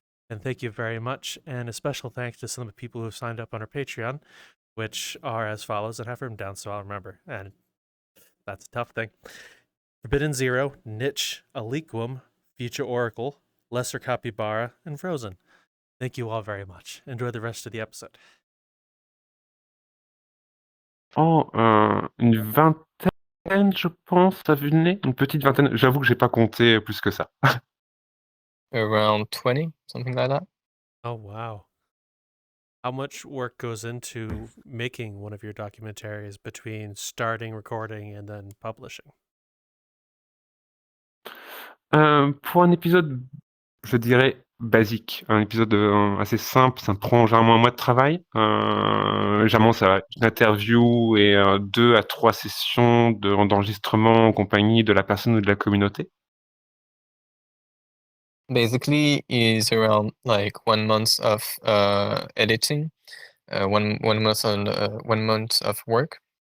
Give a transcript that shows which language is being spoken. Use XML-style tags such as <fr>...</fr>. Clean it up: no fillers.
<en>And thank you very much. And a special thanks to some of the people who have signed up on our Patreon, which are as follows. And I have written down so I'll remember. And that's a tough thing. Forbidden Zero, Niche, Aliquum, Future Oracle, Lesser Capybara, and Frozen. Thank you all very much. Enjoy the rest of the episode.</en> <fr>Oh, une vingtaine, je pense, à vue de nez. Une petite vingtaine. J'avoue que j'ai pas compté plus que ça.</fr> <en>Around 20, something like that. Oh, wow. How much work goes into making one of your documentaries between starting recording and then publishing?</en> <fr>Pour un épisode, je dirais basique, un épisode assez simple, ça me prend généralement un mois de travail. Généralement, ça va être une interview et 2 à 3 sessions d'enregistrement en compagnie de la personne ou de la communauté.</fr> <en>Basically, is around like 1 month of editing, 1 month of work.</en>